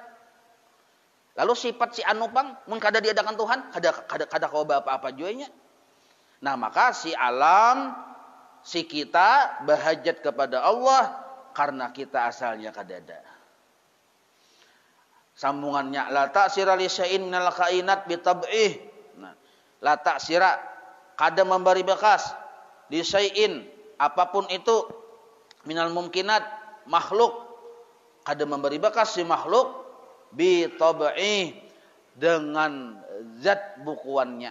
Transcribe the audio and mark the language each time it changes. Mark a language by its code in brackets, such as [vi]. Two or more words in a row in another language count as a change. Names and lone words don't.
[bjn] Lalu sifat si anu pang, mun kada diadakan Tuhan, kada kau apa-apa juanya. Nah, maka si alam, si kita bahajat kepada Allah karena kita asalnya kada ada. [ar] Sambungannya لا تأثير لشيء من الكائنات بطبعه. [bjn] Nah, [ar] لا تأثير [bjn] kada memberi bekas [ar] لشيء [bjn] apapun itu [ar] من الممكنات [bjn] makhluk, kada memberi bekas si makhluk [ar] بطبعه [bjn] dengan zat bukuannya.